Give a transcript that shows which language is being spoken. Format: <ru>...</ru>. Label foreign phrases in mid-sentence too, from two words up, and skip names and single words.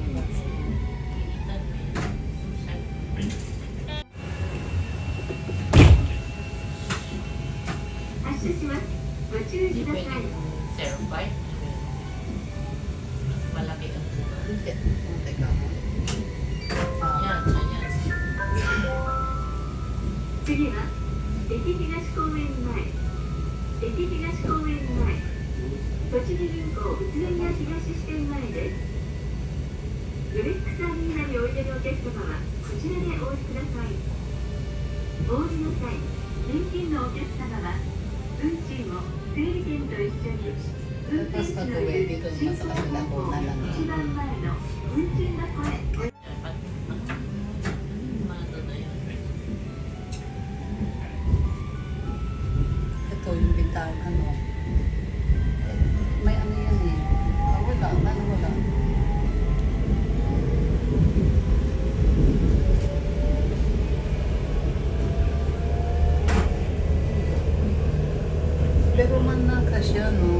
<tl>Hindi pwede yung Serpite. Mas malaki ang buka. Hindi. Teka mo. Yan, yan.</tl> <ja>次は駅東公園前駅東公園前栃木銀行宇都宮東支店前ですブレックスアリーナにおいでのお客様はこちらでお降りくださいお降りの際現金のお客様は運賃を整理券と一緒に運転手のいる進行方向一番前の運賃箱へ</ja> <tl>Ito yung bintang ano. May ano yan eh. Wala. Wala. Pero man na kasya, no?</tl>